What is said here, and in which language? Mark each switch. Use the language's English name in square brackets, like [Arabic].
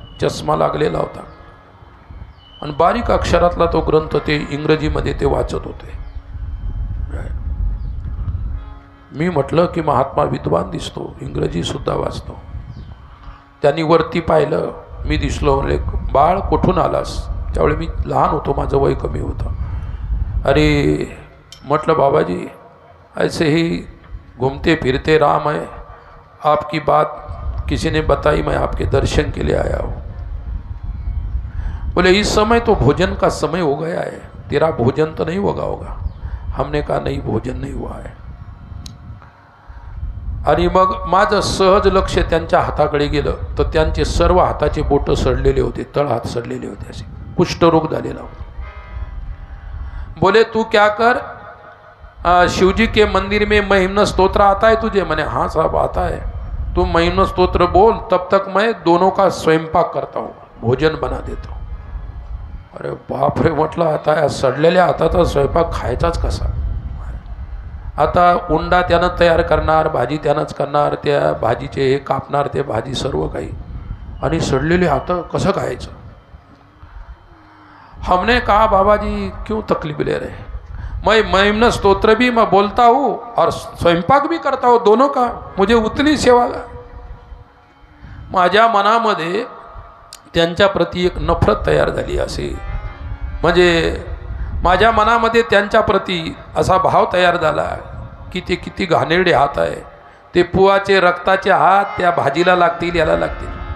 [Marathi] चष्मा लागलेला होता आणि बारीक अक्षरातला तो ग्रंथ ते इंग्रजीमध्ये ते वाचत होते. मी म्हटलं की महात्मा विद्वान दिसतो, इंग्रजी सुद्धा वाचतो. त्यांनी वरती पाहिलं, मी दिसलो. म्हणले बाळ कुठून आलास? त्यावेळी मी लहान होतो, माझं वय कमी होतं. अरे म्हटलं [Hindi] बाबाजी ऐसे ही घूमते फिरते राम है, आपकी बात किसी ने बताई, मैं आपके दर्शन के लिए आया हूँ. बोले इस समय तो भोजन का समय हो गया है, तेरा भोजन तो नहीं होगा. हमने कहा नहीं, भोजन नहीं हुआ है. [Marathi] आणि मग माझं सहज लक्ष त्यांच्या हाताकडे गेलं तर त्यांचे सर्व हाताचे बोटं सडलेले होते, तळहात सडलेले होते, असे कुष्ठरोग झालेला होता. [Hindi] बोले तू क्या कर, शिवजी के मंदिर में महिम्न स्तोत्र आता है तुझे? मैंने हाँ साहब आता है. तू महिम्न स्तोत्र बोल, तब तक मैं दोनों का स्वयंपाक करता हूँ, भोजन बना देता हूँ. [Marathi] अरे बाप रे म्हटलं, आता या सडलेल्या हाताचा स्वयंपाक खायचाच कसा? आता उंडा त्यानं तयार करणार, भाजी त्यानंच करणार, त्या भाजीचे हे कापणार, ते भाजी सर्व काही, आणि सडलेले हात कसं खायचं? [Hindi] हमने कहा बाबा जी क्यों तकलीफ ले रहे, मैं महिम्न स्तोत्र भी मैं बोलता हूँ और स्वयंपाक भी करता हूँ, दोनों का मुझे उतनी सेवा. [Marathi] माझ्या मनामध्ये त्यांच्या प्रती एक नफरत तयार झाली. असे म्हणजे माझ्या मनामध्ये त्यांच्या प्रती असा भाव तयार झाला की ते किती घाणेरडे हात आहे, ते पुवाचे रक्ताचे हात त्या भाजीला लागतील, याला लागतील.